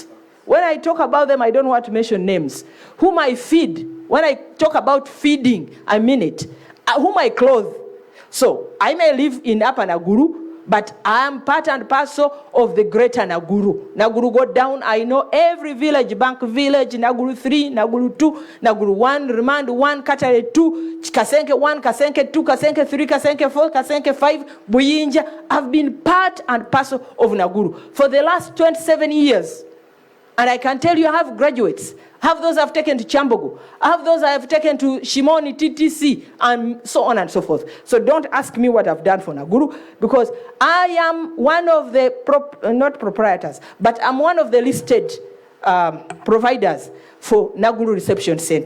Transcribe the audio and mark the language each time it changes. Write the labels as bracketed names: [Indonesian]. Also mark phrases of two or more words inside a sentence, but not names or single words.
[English] When I talk about them, I don't want to mention names. Whom I feed. When I talk about feeding, I mean it. Whom I clothe. So I may live in Upper Naguru, but I am part and parcel of the greater Naguru. Naguru go down, I know every village, Bank Village, Naguru 3, Naguru 2, Naguru 1, Remand 1, Katare 2, Kasenke 1, Kasenke 2, Kasenke 3, Kasenke 4, Kasenke 5, Buyinja. I've been part and parcel of Naguru for the last 27 years. And I can tell you I have graduates. I have those I've taken to Chambogo. I have those I've taken to Shimoni, TTC, and so on and so forth. So don't ask me what I've done for Naguru, because I am one of the, not proprietors, but I'm one of the listed providers for Naguru Reception Center.